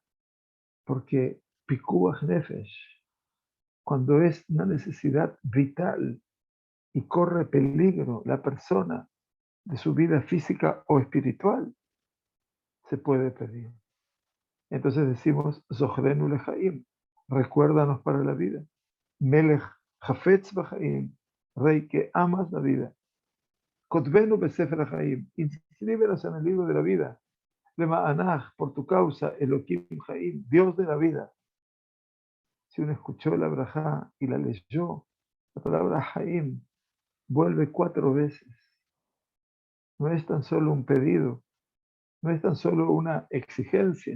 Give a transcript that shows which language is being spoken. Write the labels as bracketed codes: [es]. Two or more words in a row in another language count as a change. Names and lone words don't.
[es] Porque [he] פיקוח נפש, [es] cuando es una necesidad vital y corre peligro la persona de su vida física o espiritual, se puede pedir. Entonces decimos, [he] זכרנו לחיים, [es] recuérdanos para la vida. [he] מלך חפץ בחיים, [es] rey que amas la vida. [he] כתבנו בספר החיים, [es] inscríbenos en el libro de la vida. Lema'anach, por tu causa, [he] אלהים חיים, [es] Dios de la vida. Si uno escuchó la brajá y la leyó, la palabra Haim vuelve 4 veces. No es tan solo un pedido, no es tan solo una exigencia.